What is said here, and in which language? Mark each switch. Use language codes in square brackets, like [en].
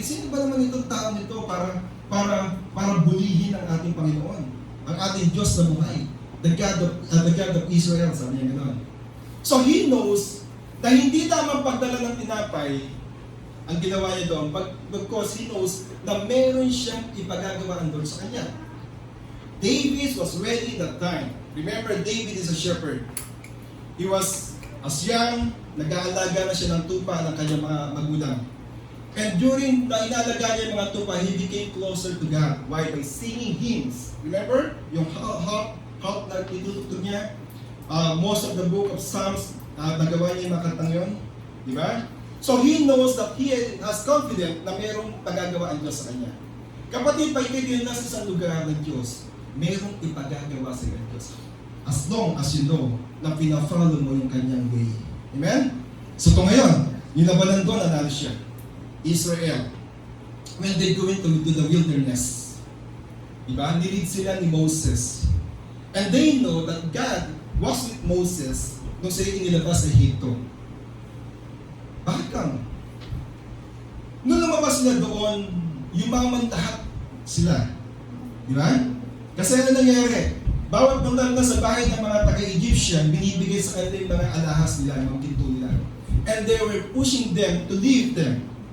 [tl] Sino ba naman itong tao nito para bulihin ang ating Panginoon? Ang ating Diyos na buhay. [en] The God of Israel, [tl] sabi niya gano'n. [en] So he knows [tl] na hindi lamang pagdala ng tinapay ang ginawa niya doon, [en] because he knows [tl] na meron siyang ipagagawa ang Lord sa kanya. [en] David was ready that time. Remember, David is a shepherd. He was as young, [tl] nag-aalaga na siya ng tupa ng kanyang mga magulang. [en] And during [tl] na inalaga niya yung mga tupa, [en] he became closer to God. Why? By singing hymns. Remember? [tl] Yung harp na itutugtog niya. Most of the book of Psalms, nagawa niya yung mga kantang yun. Di ba? [en] So he knows that he has confidence [tl] na mayroong pagagawa ang Diyos sa kanya. Kapatid, pag ikay din nasa isang lugar ng Diyos, mayroong ipagagawa sa iyo ng Diyos. [en] As long as you know [tl] na pina-follow mo yung kanyang [en] way. Amen? [tl] So ito ngayon, yung labanan doon, nanalo siya. Israel. [en] When they go into the wilderness, diba? [tl] Nilid sila ni Moses. [en] And they know that God was with Moses [tl] nung sila inilabas sa Egypto. Bakit kang? Nung lumabas sila doon, yumaman lahat sila. Di ba? Kasi ano nangyari? Bawat punta na sa bahay ng mga taga-Egyptian, binibigay sa kanila yung mga alahas nila, yung mga ginto nila. [en] And they were pushing them to leave them.